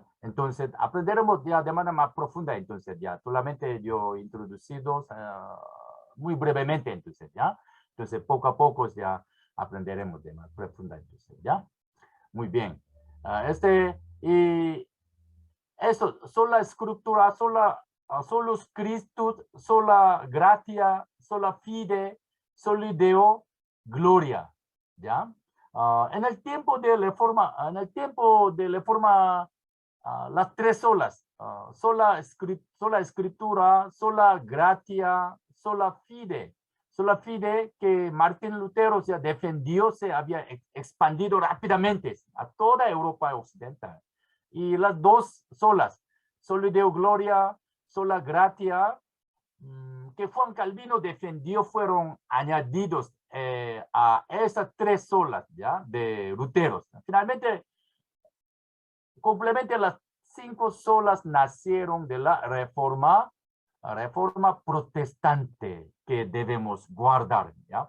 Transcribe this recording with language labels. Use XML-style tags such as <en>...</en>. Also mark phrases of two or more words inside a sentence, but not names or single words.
<es>Entonces, aprenderemos ya de manera más profunda, entonces, ya. Solamente yo he introducido muy brevemente, entonces, ¿ya? Entonces, poco a poco ya aprenderemos de más profunda, entonces, ¿ya? Muy bien. Y eso, sola escritura,</es> <la>solus Christus, sola gratia, sola fide, soli Deo, gloria,</la> <es>¿ya? En el tiempo de reforma, las tres solas, sola escritura,</es> <la>sola gratia, sola fide</la> <es>que Martín Lutero se defendió, se había expandido rápidamente a toda Europa occidental. Y las dos solas,</es> <la>soli Deo gloria, sola gratia,</la> <es>que Juan Calvino defendió, fueron añadidos a esas tres solas, ¿ya? De Lutero. Finalmente, complemente las cinco solas nacieron de la reforma protestante que debemos guardar, ¿ya?</es>